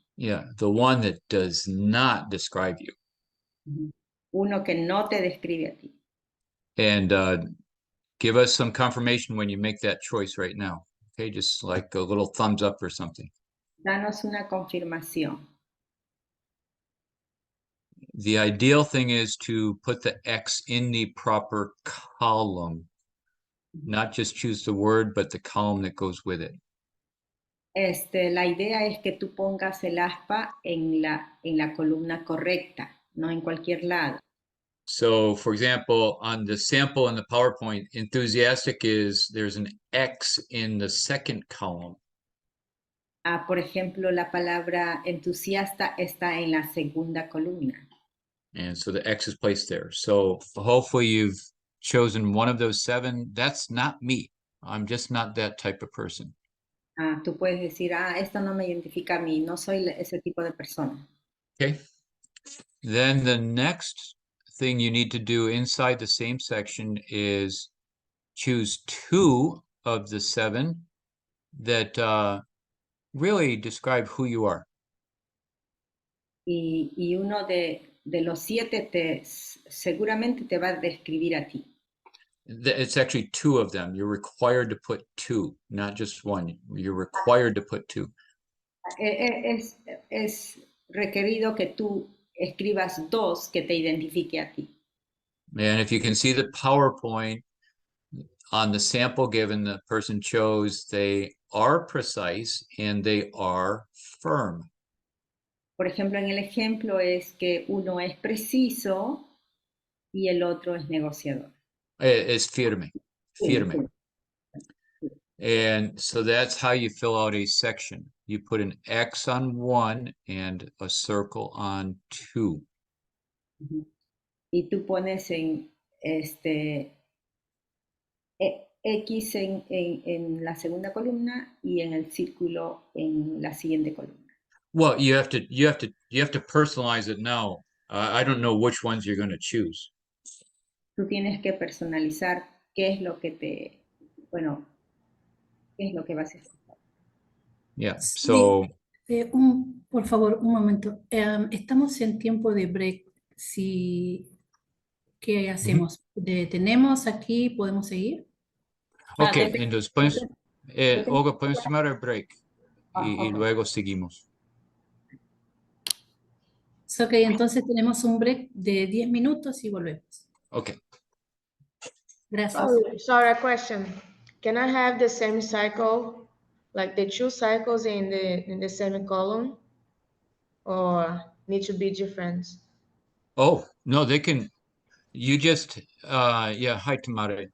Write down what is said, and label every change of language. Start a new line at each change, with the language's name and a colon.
English: Yeah, the one that does not describe you.
Spanish: Uno que no te describe a ti.
English: And give us some confirmation when you make that choice right now. Okay, just like a little thumbs up or something.
Spanish: Danos una confirmación.
English: The ideal thing is to put the X in the proper column, not just choose the word, but the column that goes with it.
Spanish: La idea es que tú pongas el aspa en la columna correcta, no en cualquier lado.
English: So, for example, on the sample in the PowerPoint, enthusiastic there's an X in the second column.
Spanish: Por ejemplo, la palabra entusiasta está en la segunda columna.
English: And so the X is placed there. So hopefully you've chosen one of those 7. That's not me. I'm just not that type of person.
Spanish: Tú puedes decir, esto no me identifica a mí, no soy ese tipo de persona.
English: Okay. Then the next thing you need to do inside the same section is choose 2 of the 7 that really describe who you are.
Spanish: Y uno de los 7 seguramente te va a describir a ti.
English: It's actually 2 of them. You're required to put 2, not just 1. You're required to put 2.
Spanish: Es requerido que tú escribas 2 que te identifique a ti.
English: And if you can see the PowerPoint on the sample given, the person chose, they are precise and they are firm.
Spanish: Por ejemplo, en el ejemplo es que uno es preciso y el otro es negociador. Es firme, firme.
English: And so that's how you fill out a section. You put an X on 1 and a circle on 2.
Spanish: Y tú pones en X en la segunda columna y en el círculo en la siguiente columna.
English: Well, you have to personalize it now. I don't know which ones you're going to choose.
Spanish: Tú tienes que personalizar qué es lo que qué es lo que vas a escoger.
English: Yeah, so...
Spanish: por favor, un momento. Estamos en tiempo de break. ¿Qué hacemos? ¿Detenemos aquí? ¿Podemos seguir? Ok, entonces Olga, podemos tomar el break y luego seguimos. Ok, entonces tenemos un break de 10 minutos y volvemos. Ok. Gracias.
English: Oh, sorry, a question. Can I have the same cycle, like the 2 cycles in the semicolon, or need to be different? Oh, no, they can, you just, yeah, hi, Tamara.